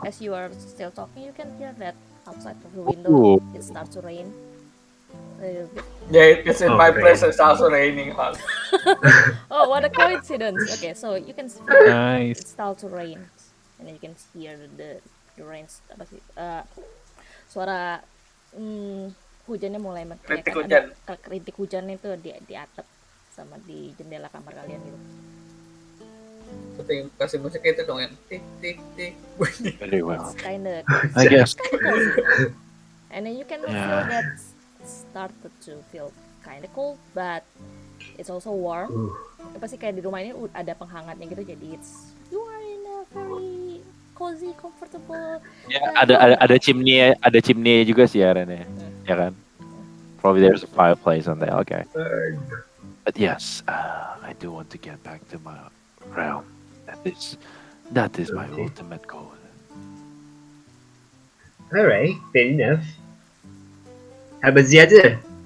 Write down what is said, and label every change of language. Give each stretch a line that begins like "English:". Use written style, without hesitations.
English: as you are still talking, you can hear that outside of the window Ooh. it starts to rain a little bit. Yeah, it's in Oh, my rain. place. It's also raining hard. Oh, what a coincidence! Okay, so you can feel it Nice. starts to rain, and then you can hear the rain
Indonesian: apa sih? Suara hujannya mulai kayak Rintik kan hujan. ada rintik hujan itu di atap sama di jendela kamar kalian gitu. Seperti kasih musik itu dong yang tik tik tik bunyi.
English: very well. It's kinda I guess. cozy. And then you can feel Yeah. that started to feel kinda cold, but it's also warm.
Indonesian: Pasti kayak di rumah ini ada penghangatnya gitu, jadi
English: you are in a very cozy, comfortable.
Indonesian: Ya, ada chimney juga sih ya Rene. Ya kan?
English: Probably there's a fireplace on there. Okay. But yes, I do want to get back to my realm. That is my Okay. ultimate goal. Alright, fair enough. How about the other?